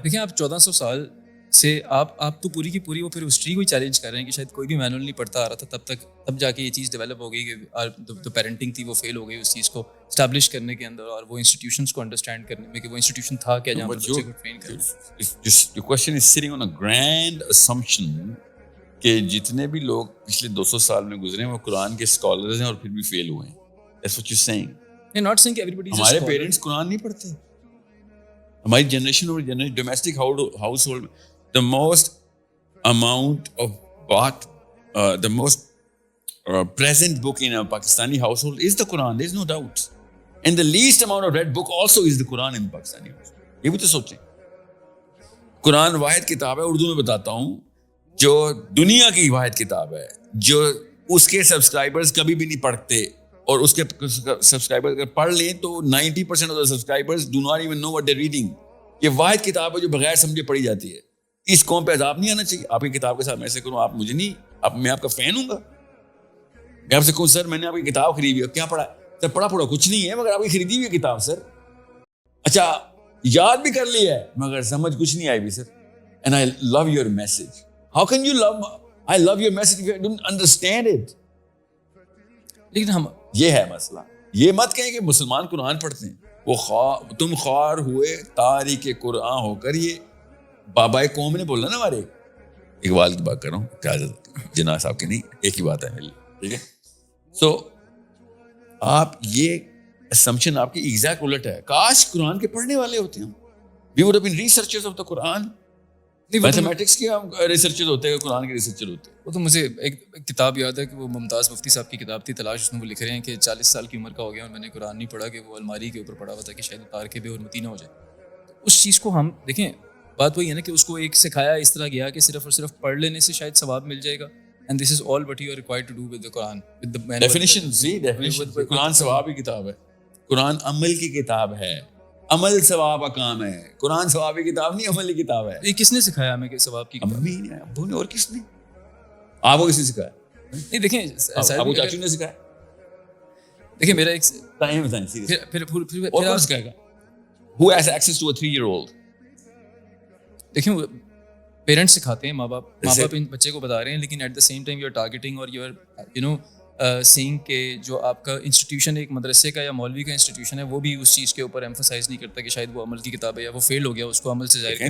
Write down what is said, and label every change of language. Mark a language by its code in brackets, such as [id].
[ur] دیکھیں آپ 1400 سال سے آپ تو پوری کی پوری وہ پھر ہسٹری کو ہی چیلنج کر رہے ہیں کہ شاید کوئی بھی مینول نہیں پڑھتا آ رہا تھا تب جا کے یہ چیز ڈیولپ ہو گئی کہ جو پیرنٹنگ تھی وہ فیل ہو گئی اس چیز کو اسٹیبلش کرنے کے اندر اور وہ انسٹیٹیوشنس کو انڈرسٹینڈ کرنے میں کہ وہ انسٹیٹیوشن تھا کیا جہاں پر بچے کو ٹرین کریں. [en] Your question is sitting on a grand assumption [ur] کہ جتنے بھی لوگ پچھلے 200 سال میں گزرے ہیں وہ قرآن کے اسکالرز ہیں اور پھر بھی فیل ہوئے ہیں. [en] That's what you're saying. not saying [ur] کہ [en] everybody is a [ur] ہمارے [en] scholar. [ur] پیرنٹس قرآن نہیں پڑھتے. ہماری جنریشن اور domestic house hold [en] the most amount of what the most present book in a Pakistani household is the Quran. There's no doubt. And the least amount of read book also is the Quran in the Pakistani household. [ur] یہ بھی تو سوچیں. قرآن واحد کتاب ہے, اردو میں بتاتا ہوں, جو دنیا کی واحد کتاب ہے, جو اس کے سبسکرائبرز کبھی بھی نہیں پڑھتے, اور اس کے سبسکرائبر اگر پڑھ لیں تو [en] 90% of the subscribers do not even know what they're reading. [ur] یہ واحد کتاب ہے جو بغیر سمجھے پڑھی جاتی ہے. اس قوم پہ عذاب نہیں آنا چاہیے. آپ کی کتاب کے ساتھ میں ایسے کروں, آپ مجھے نہیں, میں آپ کا فین ہوں گا. میں آپ سے کہوں سر میں نے آپ کی کتاب خریدی ہے, کیا پڑھا سر؟ پڑھا کچھ نہیں ہے مگر آپ کی خریدی ہوئی کتاب سر. اچھا یاد بھی کر لی ہے مگر سمجھ کچھ نہیں آئی بھی سر. [en] And I love your message. How can you I love your message if you don't understand it? [ur] لیکن یہ ہے مسئلہ. یہ مت کہیں کہ مسلمان قرآن پڑھتے ہیں. وہ تم خوار ہوئے تاریخ قرآن ہو کر, یہ بابا قوم نے بولا نا ہمارے اقبال کی بات کر رہا ہوں, کیا جناح صاحب کی نہیں, ایک ہی بات ہے میری, ٹھیک ہے. سو آپ یہ assumption آپ کی ایگزیکٹ الٹ ہے. کاش قرآن کے پڑھنے والے ہوتے ہیں. [en] We would have been researchers of the Quran. [ur] Mathematics کے ریسرچر ہوتے ہیں, قرآن کے ریسرچر ہوتے ہیں. وہ تو مجھے ایک کتاب یاد ہے کہ وہ ممتاز مفتی صاحب کی کتاب تھی تلاش, اس میں وہ لکھ رہے ہیں کہ 40 سال کی عمر کا ہو گیا اور میں نے قرآن نہیں پڑھا, کہ وہ الماری کے اوپر پڑھا ہوا تھا کہ شاید اتار کے بھی اور متی نہ ہو جائے. اس چیز کو ہم دیکھیں, بات وہی ہے نا کہ اس کو ایک سکھایا اس طرح گیا کہ صرف اور صرف پڑھ لینے سے شاید ثواب مل جائے گا. [en] And this is all what you are required to do with the Quran. With the definition, definition. [ur] قرآن ثواب کی کتاب ہے, قرآن عمل کی کتاب ہے, عمل ثواب کا کام ہے. قرآن ثواب کی کتاب نہیں, عمل کی کتاب ہے. یہ کس نے سکھایا ہمیں کہ ثواب کی کتاب؟ امی نے, ابو نے, اور کس نے؟ آپ کو کس نے سکھایا؟ نہیں دیکھیں, ابو چاچو نے سکھایا. دیکھیں میرا ایک ٹائم بتائیں پھر اور کون سکھائے گا؟ [en] Who has access to a 3-year-old? [ur] دیکھیں پیرنٹس سکھاتے ہیں, ماں باپ ان بچے کو بتا رہے ہیں, لیکن [en] at the same time you are targeting اور you are you know saying [ur] کہ جو آپ کا انسٹیٹیوشن ایک مدرسے کا یا مولوی کا انسٹیٹیوشن ہے وہ بھی اس چیز کے اوپر ایمفسائز نہیں کرتا کہ شاید وہ عمل کی کتاب ہے یا وہ فیل ہو گیا, اس کو عمل سے ظاہر